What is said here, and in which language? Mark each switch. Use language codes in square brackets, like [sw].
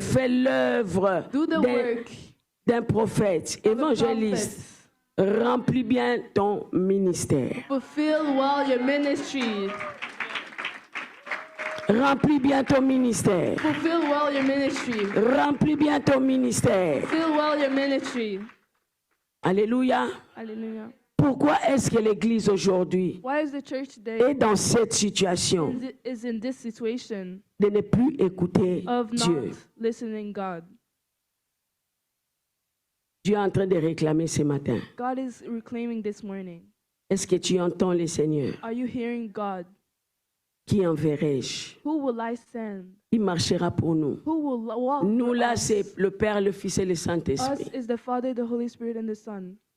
[fr] Fais l'œuvre d'un prophète, évangéliste. Remplis bien ton ministère. [en] Fulfill well your ministry. [fr] Remplis bien ton ministère. [en] Fulfill well your ministry. [fr] Remplis bien ton ministère. [en] Fulfill well your ministry. [fr] Alléluia. [en] Hallelujah. [fr] Pourquoi est-ce que l'Église aujourd'hui [en] Why is the church today [fr] est dans cette situation [en] is in this situation [fr] de ne plus écouter [en] of [fr] Dieu? [en] not listening God? [fr] Dieu est en train de réclamer ce matin. [en] God is reclaiming this morning. [fr] Est-ce que tu entends le Seigneur? [en] Are you hearing God? [fr] Qui enverrai-je? [en] Who will I send? [fr] Qui marchera pour nous? [en] Who will walk? [fr] Nous [en] for [fr] là, [en] us? [fr] c'est le Père, le Fils et le [en] Us [fr] Saint-Esprit. [en] is the Father, the Holy Spirit, and the Son.